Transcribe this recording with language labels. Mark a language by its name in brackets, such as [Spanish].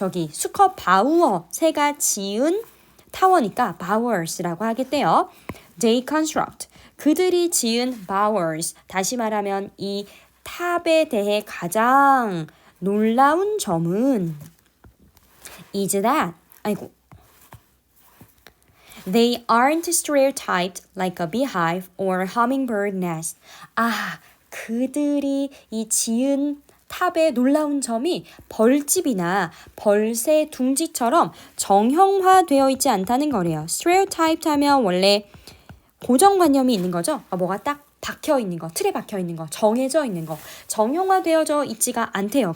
[Korean] 수컷 바우어 새가 지은 타워니까 bowers라고 하겠대요. [English] They construct. [Korean] 그들이 지은 bowers. 다시 말하면 이 탑에 대해 가장 놀라운 점은 [English] is that they aren't stereotyped like a beehive or hummingbird nest. [Korean] 아, 그들이 이 지은 탑의 놀라운 점이 벌집이나 벌새 둥지처럼 정형화되어 있지 않다는 거래요. stereotyped 하면 원래 고정관념이 있는 거죠. 뭐가 딱 박혀 있는 거, 틀에 박혀 있는 거, 정해져 있는 거, 정형화되어져 있지가 않대요.